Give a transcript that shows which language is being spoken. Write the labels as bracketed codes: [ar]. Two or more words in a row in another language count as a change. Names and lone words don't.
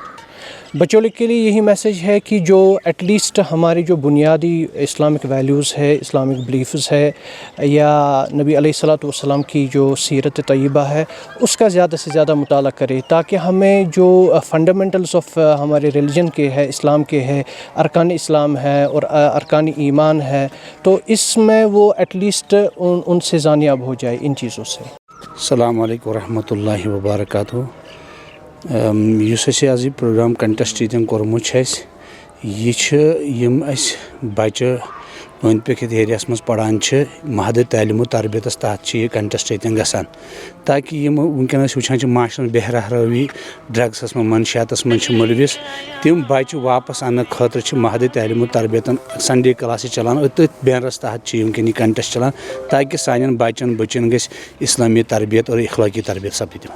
[ur] بچوں کے لیے یہی میسیج ہے کہ جو [en] at least [ur] ہماری جو بنیادی [en] Islamic values [ur] ہے، [en] Islamic beliefs [ur] ہے، یا نبی [ar] علیہ الصلوۃ والسلام [ur] کی جو سیرت طیبہ ہے، اس کا زیادہ سے زیادہ مطالعہ کرے، تاکہ ہمیں جو [en] fundamentals of [ur] ہمارے ریلیجن کے ہے، اسلام کے ہے، ارکان اسلام ہے اور ارکان ایمان ہے، تو اس میں وہ [en] at least [ur] ان سے زانیاب ہو جائے ان چیزوں سے۔ [ar] السلام علیکم ورحمۃ اللہ وبرکاتہ۔ [ks] یُس اَسہِ آز یہِ پروگرام کنٹیسٹ ییٚتٮ۪ن کوٚرمُت چھُ اَسہِ، یہِ چھُ یِم اَسہِ بَچہٕ أنٛدۍ پٔکۍ یَتھ ایریاہَس منٛز پَران چھِ، مہدِ تعلیٖم و تربیتَس تحت چھِ یہِ کنٹیسٹ ییٚتٮ۪ن گژھان، تاکہِ یِم وٕنکٮ۪ن أسۍ وٕچھان چھِ معاشرَس منٛز بے راہ روی، ڈرٛگسَس منٛز، منشیاتَس منٛز چھِ مُلوِث، تِم بَچہٕ واپس اَننہٕ خٲطرٕ چھِ مہدِ تعلیٖم و تربیتَن [en] Sunday classes [ks] چلان، تٔتھۍ بینرَس تحت چھِ وٕنکٮ۪ن یہِ کنٹیسٹ چلان، تاکہِ سانٮ۪ن بَچَن بٔچِیَن گژھِ اِسلٲمی تربیت اور اخلٲقی تربیت سپدِ دِوان۔